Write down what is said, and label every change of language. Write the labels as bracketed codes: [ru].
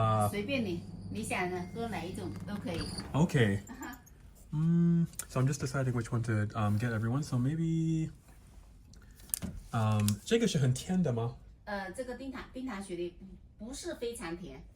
[zh] 随便你想喝哪一种都可以。 [en] OK So I'm just deciding which one to get everyone. So maybe [zh] 这个是很甜的吗？这个冰糖雪梨不是非常甜。